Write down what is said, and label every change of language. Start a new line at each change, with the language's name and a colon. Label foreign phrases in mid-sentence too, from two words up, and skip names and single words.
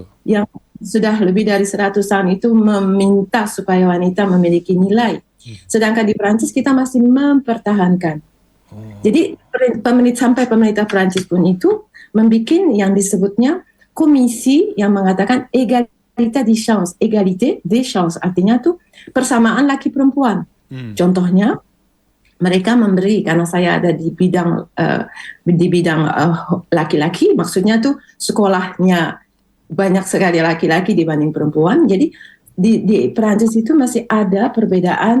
Indonesian: Yang sudah lebih dari 100 tahun itu meminta supaya wanita memiliki nilai. Sedangkan di Perancis kita masih mempertahankan. Jadi sampai pemerintah Perancis pun itu membuat yang disebutnya komisi yang mengatakan
French: égalité des chances,
Indonesian: artinya tuh persamaan laki perempuan. Contohnya mereka memberi, karena saya ada di bidang laki-laki, maksudnya tuh sekolahnya banyak sekali laki-laki dibanding perempuan. Jadi di Perancis itu masih ada perbedaan.